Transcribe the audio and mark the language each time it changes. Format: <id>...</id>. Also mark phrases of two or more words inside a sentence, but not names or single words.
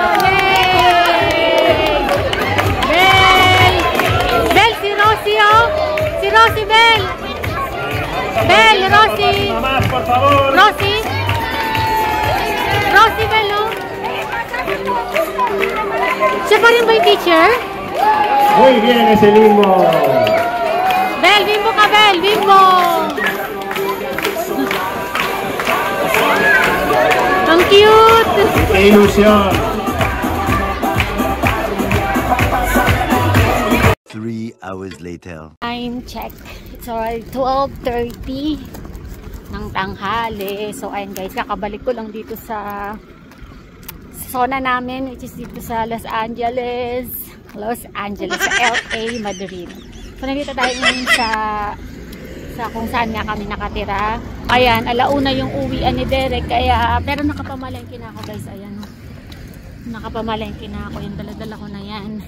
<tl>Yay! Bel! Bel, si Rosie, oh. Si Rosie, Bel. Bel, Rosie.</tl> <es>Más, por favor.</es> <tl>Rosie. Rosie, Bel, oh. Siya pa rin ba yung teacher?</tl> <es>Muy bien, ese limbo.</es> <tl>Bel, bimbo ka, Bel. Bimbo. Ang cute.</tl> <es>Qué ilusión.</es> <en>3 hours later. Time check. It's already 12:30 ng tanghali.</en> <tl>So, ayun guys, kakabalik ko lang dito sa zona namin,</tl> <en>which is</en> <tl>dito sa Los Angeles, sa LA, Madrid. So, nandito tayo ngayon sa kung saan nga kami nakatira. Ayan, alauna yung uwian ni Derek, kaya, pero nakapamalengke na ako guys, ayan. Nakapamalengke na ako, yung daladala ko na yan.</tl>